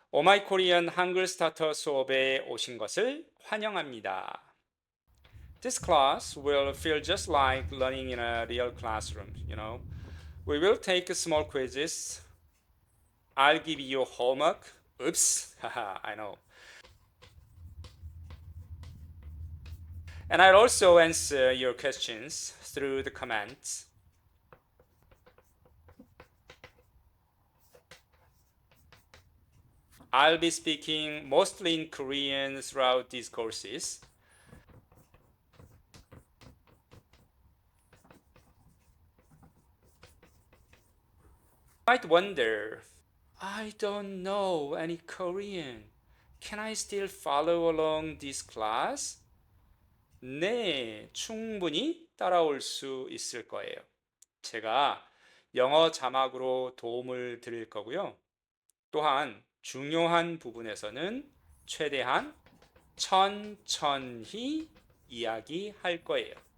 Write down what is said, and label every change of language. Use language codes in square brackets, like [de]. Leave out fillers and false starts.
[ko] 오마이 코리안 한글 스타터 수업에 오신 것을 환영합니다. [en] This class will feel just like learning in a real classroom. We will take small quizzes. I'll give you homework. Oops, haha, I know. And I'll also answer your questions through the comments. I'll be speaking mostly in Korean throughout these courses. You might wonder, I don't know any Korean. Can I still follow along this class? [ko] 네, 충분히 따라올 수 있을 거예요. 제가 영어 자막으로 도움을 드릴 거고요. 또한 중요한 부분에서는 최대한 천천히 이야기할 거예요.